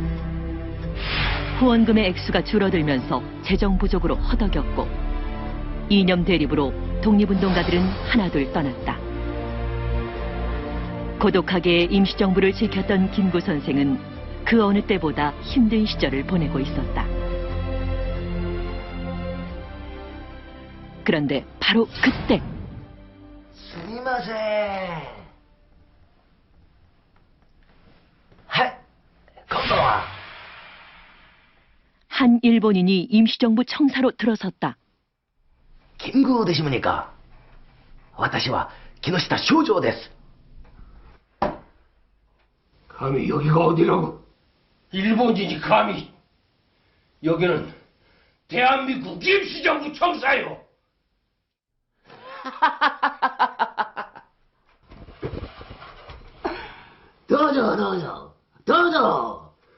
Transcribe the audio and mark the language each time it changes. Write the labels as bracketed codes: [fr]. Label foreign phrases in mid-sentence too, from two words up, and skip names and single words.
[ko] 후원금의 액수가 줄어들면서 재정 부족으로 허덕였고, 이념 대립으로 독립운동가들은 하나둘 떠났다. 고독하게 임시정부를 지켰던 김구 선생은 그 어느 때보다 힘든 시절을 보내고 있었다. 그런데 바로 그때, [ja] すみません。はい、こんばんは。 [ko] 한 일본인이 임시정부 청사로 들어섰다. [ja] 김구 でしょうか。私は木下正丈です。 [ko] 감히 여기가 어디라고? 일본인이 감히? 여기는 대한민국 임시정부 청사요. 도저 도저 도저.